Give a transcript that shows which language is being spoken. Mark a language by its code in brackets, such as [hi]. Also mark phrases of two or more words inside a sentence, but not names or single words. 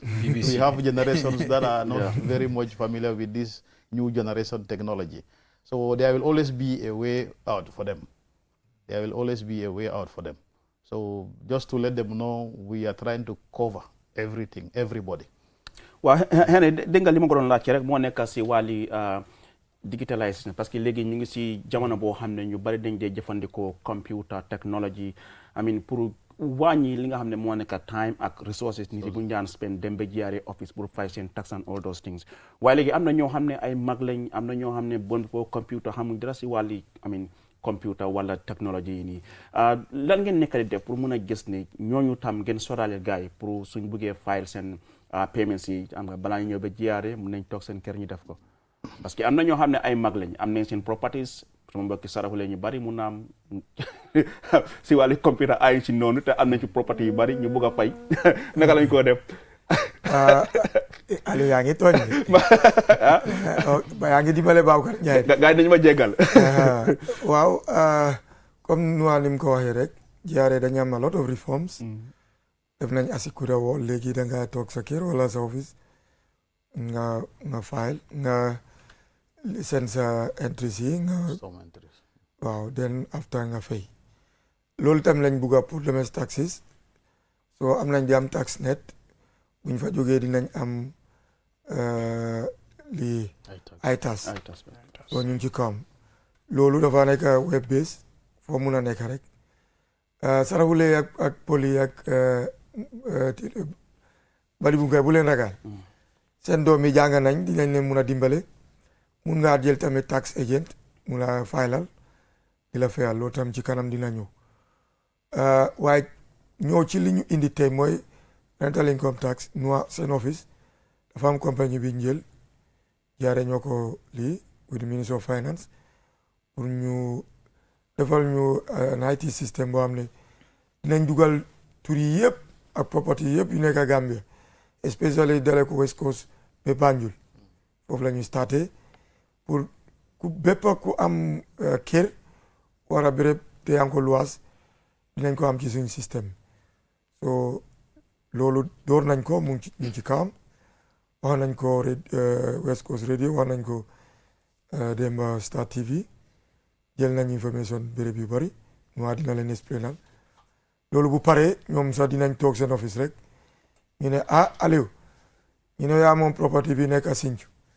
[en] We have generations that are not very much familiar with this new generation technology. So there will always be a way out for them. There will always be a way out for them. So just to let them know, we are trying to cover everything, everybody. Well, Henry, [wo] denga li ma ko doon laajte rek moo nekk si wàlli digitalisation [fr] parce que [wo] léegi ñu ngi si jamono boo xam ne ñu bari dañ dee jëfandikoo [en] computer technology I mean [wo] pour wàññi li nga xam ne moo nekk time ak resources nit yi bu ñu daan spend dem ba GRA office pour fay seen [en] tax and all those things [wo] waaye léegi am na ñoo xam ne ay mag lañ am na ñoo xam ne bon foo computer xamuñ dara si wàlli [en] I mean computer [wo] wala technology yi nii lan ngeen nekk di def pour mun a gis ne ñooñu tam ngeen soraale gars yi pour suñ buggee file seen payments yi am nga balaa ñu ñëw ba GRA mun nañ toog seen kër ñu def ko [fr] parce que [wo] am na ñoo xam ne ay mag lañ am nañ seen properties sama mbokki saraxule ñu bari mun na am si wàllu computer ay si noonu te am nañ ci property yu bari ñu bëgg a fay naka lañ koo def Aliou yaa ngi tooñ yaa ngi dimbale Baboucarr Njie gars yi dañu ma jéggal waaw comme nu lim ko waxee rek GRA dañu am [en] a lot of reforms [wo] def nañ Asikuda woo léegi da nga toog sa kër wala sa office nga file nga [en] licence entries [wo] yi nga waaw [en] then after [wo] nga fay loolu tam lañ bugga pour [en] domestic taxes [wo] so am nañ di am [en] tax net [wo] buñ fa jógee dinañ am lii iTax so ñu ngi ci kawam loolu dafa nekk [en] web based [wo] foo mun a nekk rek saraxule ak poli ak bali bu ngay bu leen ragal seen doom yi jàng nañ dinañ leen mun a dimbale mun ngaa jël tamit [en] tax agent [wo] mu la faylal di la fayal loolu tam ci kanam dina ñëw waaye ñëw ci li ñu indi tey mooy [en] rental income tax [wo] NUA seen office dafa am compagnie bi njël jaare ñoo ko lii [en] with the Ministry of Finance [wo] pour ñu defal ñu un IT système boo xam ne dinañ dugal tur yi yëpp ak property yëpp yu nekk Gambia especially dale ko West Coast ba Banjul foofu la ñuy starté pour ku bépp ku am kër war a béréb te yaa ngi ko luwaas dinañ ko am ci suñu système so loolu door nañ ko mu ngi ci kawam wax nañ ko West Coast Radio wax nañ ko Demba Star TV jël nañ information béréb yu bëri NUA dina leen explainal loolu bu paree ñoom sax dinañ toog seen office rek ñu ne Aliou ñu ne yaa moom property bi nekk a Sinthiou